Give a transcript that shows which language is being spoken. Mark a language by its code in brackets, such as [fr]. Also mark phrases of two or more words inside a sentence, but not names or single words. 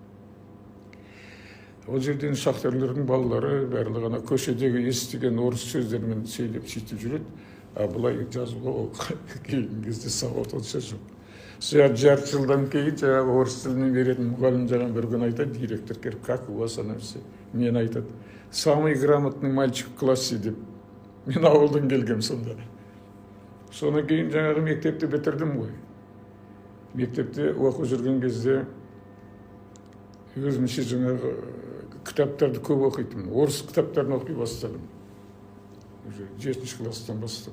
[kk] Ол жерден шахтерлердің балалары барлығы ана көшедегі естіген орыс сөздерімен сөйлеп сөйтіп жүреді. Бұлай жазуға кейін кезде сауат онша жоқ. Сол жарты жылдан кейін жаңағы орыс тілінен беретін мұғалім жаңағы бір күн айтады, директор келіп, [ru] как у вас ана все? [kk] Мен айтады, [ru] самый грамотный мальчик в классе деп. [kk] Мен ауылдан келгем сонда. Содан кейін жаңағы мектепті бітірдім ғой. Мектепте оқып жүрген кезде өзімше жаңағы кітаптарды көп оқитын. Орыс кітаптарын оқи бастадым. 7-ші класстан бастап.